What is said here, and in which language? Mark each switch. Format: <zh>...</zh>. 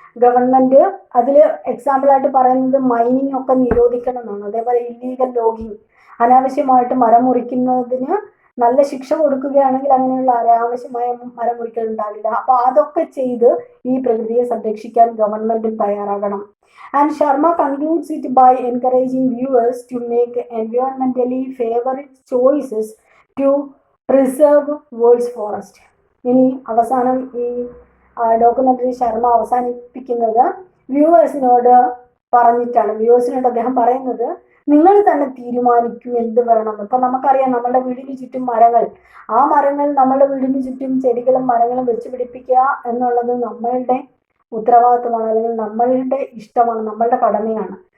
<ml>Government അതിൽ എക്സാമ്പിളായിട്ട് പറയുന്നത് mining ഒക്കെ നിരോധിക്കണം എന്നാണ്. അതേപോലെ ഇല്ലീഗൽ ലോഗിങ്, അനാവശ്യമായിട്ട് മരം മുറിക്കുന്നതിന് നല്ല ശിക്ഷ കൊടുക്കുകയാണെങ്കിൽ അങ്ങനെയുള്ള അനാവശ്യമായ മരം മുറിക്കൽ ഉണ്ടാവില്ല. അപ്പോൾ അതൊക്കെ ചെയ്ത് ഈ പ്രകൃതിയെ സംരക്ഷിക്കാൻ ഗവൺമെൻറ്റും തയ്യാറാകണം.</ml> <en>And Sharma concludes it by encouraging viewers to make environmentally favorite choices to preserve world's forest.</en> <ml>ഇനി അവസാനം ഈ ഡോക്യുമെൻ്ററി ശർമ്മ അവസാനിപ്പിക്കുന്നത് വ്യൂവേഴ്സിനോട് പറഞ്ഞിട്ടാണ്. വ്യൂവേഴ്സിനോട് അദ്ദേഹം പറയുന്നത്, നിങ്ങൾ തന്നെ തീരുമാനിക്കൂ എന്ത് വേണമെന്ന്. ഇപ്പം നമുക്കറിയാം നമ്മളുടെ വീടിന് ചുറ്റും മരങ്ങൾ, ആ മരങ്ങൾ നമ്മളുടെ വീടിന് ചുറ്റും ചെടികളും മരങ്ങളും വെച്ച് പിടിപ്പിക്കുക എന്നുള്ളത് നമ്മളുടെ ഉത്തരവാദിത്വമാണ്, അല്ലെങ്കിൽ നമ്മളുടെ ഇഷ്ടമാണ്, നമ്മളുടെ കടമയാണ്.</ml>